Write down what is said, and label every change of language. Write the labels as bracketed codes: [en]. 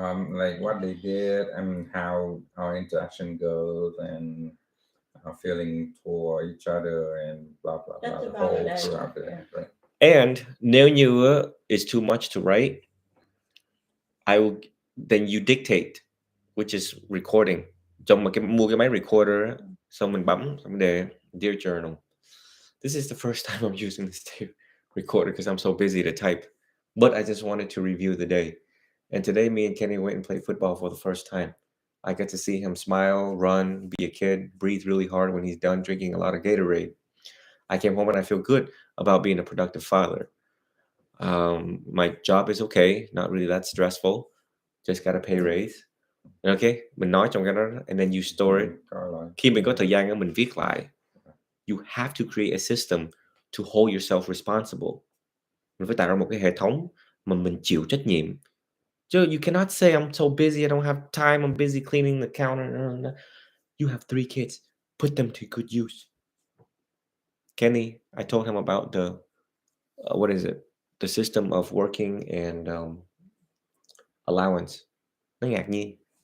[en] Like what they did and how our interaction goes and feeling for each other and blah blah That's blah the about whole it. throughout the day, Yeah. right? And [vi] nếu như [en] it's too much to write, then you dictate, which is recording. [vi] Trong mà mua cái máy recorder á, xong mình bấm, xong mình đề Dear Journal. [en] This is the first time I'm using this tape recorder because I'm so busy to type. But I just wanted to review the day. And today me and Kenny went and played football for the first time. I get to see him smile, run, be a kid, breathe really hard when he's done drinking a lot of Gatorade. I came home and I feel good about being a productive father. My job is okay, not really that stressful. Just got a pay raise. Okay, [vi] mình nói trong cái đó, [en] and then you store it. [vi] Khi mình có thời gian á, mình viết lại. [en] You have to create a system to hold yourself responsible. [vi] Mình phải tạo ra một cái hệ thống mà mình chịu trách nhiệm. [en] Chứ you cannot say I'm so busy, I don't have time, I'm busy cleaning the counter. No. You have 3 kids. Put them to good use. Kenny, I told him about the the system of working and allowance. [vi] Nó ngạc nhiên.